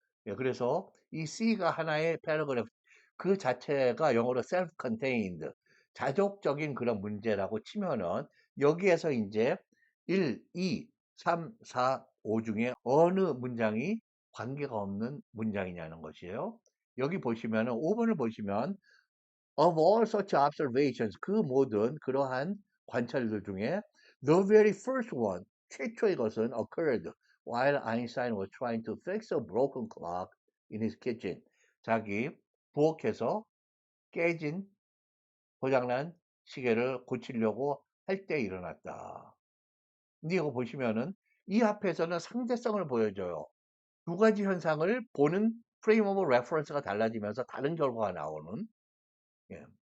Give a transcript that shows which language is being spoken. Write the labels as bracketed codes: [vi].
[ko] 예, 그래서 이 C가 하나의 패러그래프 그 자체가 영어로 self-contained 자족적인 그런 문제라고 치면은 여기에서 이제 1, 2, 3, 4, 5 중에 어느 문장이 관계가 없는 문장이냐는 것이에요. 여기 보시면은 5번을 보시면 [en] of all such observations [ko] 그 모든 그러한 관찰들 중에 [en] the very first one [ko] 최초의 것은 [en] occurred while Einstein was trying to fix a broken clock in his kitchen. [ko] 자기 부엌에서 깨진 고장난 시계를 고치려고 할 때 일어났다. 근데 이거 보시면은 이 앞에서는 상대성을 보여줘요. 두 가지 현상을 보는 프레임 오브 레퍼런스가 달라지면서 다른 결과가 나오는 예.